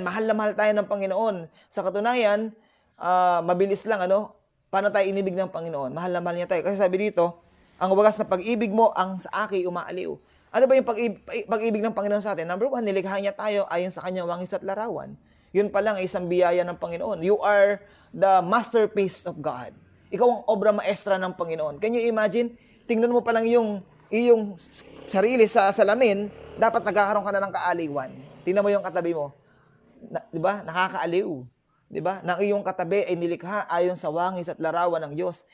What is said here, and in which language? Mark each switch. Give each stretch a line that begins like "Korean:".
Filipino: Mahal na mahal tayo ng Panginoon. Sa katunayan, mabilis lang, paano tayo inibig ng Panginoon? Mahal na mahal niya tayo. Kasi sabi dito, ang wagas na pag-ibig mo, ang sa aki umaaliw. Ano ba yung pag-ibig ng Panginoon sa atin? Number 1, nilikha niya tayo ayon sa kanyang wangis at larawan. Yun pa lang ay isang biyaya ng Panginoon.
English: You are the masterpiece of God.
Filipino: Ikaw ang obra maestra ng Panginoon.
English: Can you imagine?
Filipino: Tingnan mo pa lang iyong sarili sa salamin, dapat nagkakaroon ka na ng kaaliwan. Tingnan mo yung katabi mo. Di ba? Nakakaaliw. Di ba? Nang iyong katabi ay nilikha ayon sa wangis at larawan ng Diyos.